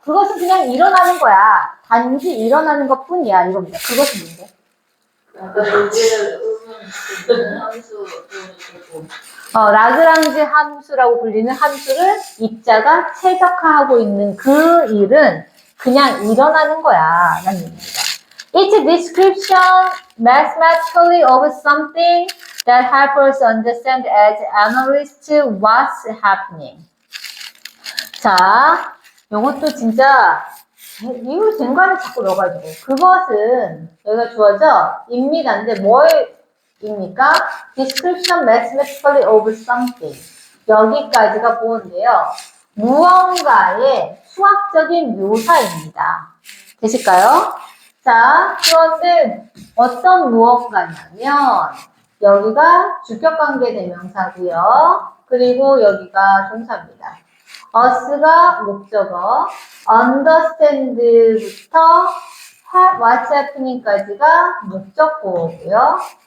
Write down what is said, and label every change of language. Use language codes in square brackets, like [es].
[ko] 그것은 그냥 일어나는 거야. 단지 일어나는 것 뿐이야. 이겁니다. 그것은 뭔데? 아까 여기를 함수 라그랑지 함수라고 불리는 함수를 입자가 최적화하고 있는 그 일은 그냥 일어나는 거야. 라는 얘기입니다. [en] It's a description mathematically of something that helps us understand as analysts what's happening. [ko] 자, 이것도 진짜 이거 쟁반을 자꾸 넣어가지고 그것은 여기가 주어져 입니다인데 뭐입니까? [en] Description mathematically of something. [ko] 여기까지가 보는데요. 무언가의 수학적인 묘사입니다. 되실까요? 자, 그런데 어떤 무언가냐면 여기가 주격관계 대명사고요. 그리고 여기가 동사입니다. us가 목적어, understand부터 [en] what's happening [ko] 까지가 목적보고요.